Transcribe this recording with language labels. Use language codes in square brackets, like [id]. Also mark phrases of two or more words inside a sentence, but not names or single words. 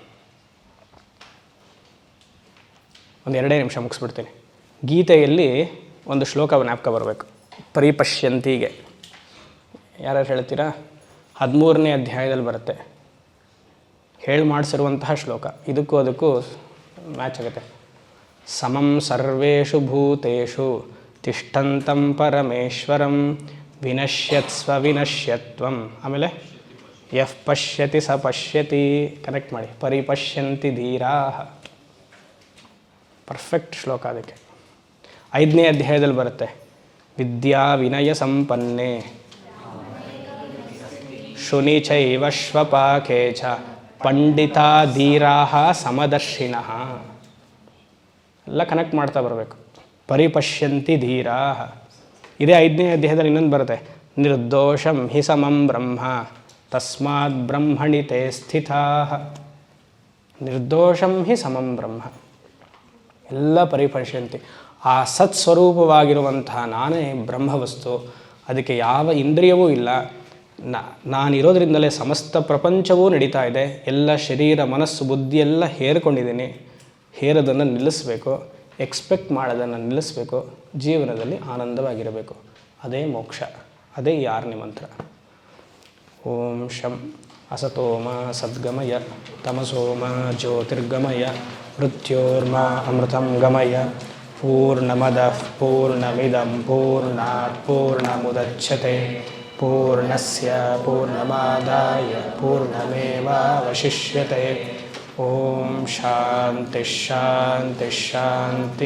[kn] ಒಂದು 2 ನಿಮಿಷ ಮುಗಿಸ್ಬಿಡ್ತೀನಿ. ಗೀತೆಯಲ್ಲಿ ಒಂದು ಶ್ಲೋಕ ಜ್ಞಾಪಕ ಬರಬೇಕು ಪರಿಪಶ್ಯಂತಿಗೆ. ಯಾರು ಹೇಳ್ತೀರಾ? 13ನೇ ಅಧ್ಯಾಯದಲ್ಲಿ ಬರುತ್ತೆ. ಹೇಳಿ ಮಾಡಿಸಿರುವಂತಹ ಶ್ಲೋಕ. ಇದಕ್ಕೂ ಅದಕ್ಕೂ ಮ್ಯಾಚ್ ಆಗುತ್ತೆ. [sa] ಸಮಂ ಸರ್ವೇಷು ಭೂತೇಷು ತಿಷ್ಠಂತಂ ಪರಮೇಶ್ವರಂ ವಿನಶ್ಯತ್ಸ್ವ ವಿನಶ್ಯತ್ವಂ. ಆಮೇಲೆ ಯಃ ಪಶ್ಯತಿ ಸ ಪಶ್ಯತಿ. [kn] ಕನೆಕ್ಟ್ ಮಾಡಿ. [sa] ಪರಿಪಶ್ಯಂತಿ ಧೀರಾಃ. [kn] ಪರ್ಫೆಕ್ಟ್ ಶ್ಲೋಕ ಅದಕ್ಕೆ. 5ನೇ ಅಧ್ಯಾಯದಲ್ಲಿ ಬರುತ್ತೆ. [sa] ವಿದ್ಯಾ ವಿನಯ ಸಂಪನ್ನೆ ಶುನಿ ಚೈವ ಶ್ವಪಾಕೆ ಚ ಪಂಡಿತಾ ಧೀರಾಃ ಸಮದರ್ಶಿನಃ. [kn] ಎಲ್ಲ ಕನೆಕ್ಟ್ ಮಾಡ್ತಾ ಬರಬೇಕು. [sa] ಪರಿಪಶ್ಯಂತಿ ಧೀರಾಃ. [kn] ಇದೇ 5ನೇ ಅಧ್ಯಾಯದಲ್ಲಿ ಇನ್ನೊಂದು ಬರುತ್ತೆ. [sa] ನಿರ್ದೋಷಂ ಹಿ ಸಮಂ ಬ್ರಹ್ಮ ತಸ್ಮಾತ್ ಬ್ರಹ್ಮಣಿ ತೇ ಸ್ಥಿತಾಃ. ನಿರ್ದೋಷಂ ಹಿ ಸಮಂ ಬ್ರಹ್ಮ. [kn] ಎಲ್ಲ ಪರಿಪಶ್ಯಂತಿ. ಆ ಸತ್ಸ್ವರೂಪವಾಗಿರುವಂತಹ ನಾನೇ ಬ್ರಹ್ಮವಸ್ತು. ಅದಕ್ಕೆ ಯಾವ ಇಂದ್ರಿಯವೂ ಇಲ್ಲ. ನಾನಿರೋದ್ರಿಂದಲೇ ಸಮಸ್ತ ಪ್ರಪಂಚವೂ ನಡೀತಾ ಇದೆ. ಎಲ್ಲ ಶರೀರ ಮನಸ್ಸು ಬುದ್ಧಿ ಎಲ್ಲ ಹೇರ್ಕೊಂಡಿದ್ದೀನಿ. ಹೇರೋದನ್ನು ನಿಲ್ಲಿಸಬೇಕು, ಎಕ್ಸ್ಪೆಕ್ಟ್ ಮಾಡೋದನ್ನು ನಿಲ್ಲಿಸಬೇಕು, ಜೀವನದಲ್ಲಿ ಆನಂದವಾಗಿರಬೇಕು. ಅದೇ ಮೋಕ್ಷ, ಅದೇ ಈ 6ನೇ ಮಂತ್ರ. [sa] ಓಂ ಶಂ ಅಸತೋಮ ಸದ್ಗಮಯ ತಮಸೋಮ ಜ್ಯೋತಿರ್ಗಮಯ ಮೃತ್ಯೋರ್ಮಾ ಅಮೃತಂ ಗಮಯ. ಪೂರ್ಣಮದಃ ಪೂರ್ಣಮಿದಂ ಪೂರ್ಣಾತ್ ಪೂರ್ಣಮುದಚ್ಯತೆ ಪೂರ್ಣಸ್ಯ ಪೂರ್ಣಮಾದಾಯ ಪೂರ್ಣಮೇವಾವಶಿಷ್ಯತೆ. ಓಂ ಶಾಂತಿ ಶಾಂತಿ ಶಾಂತಿ.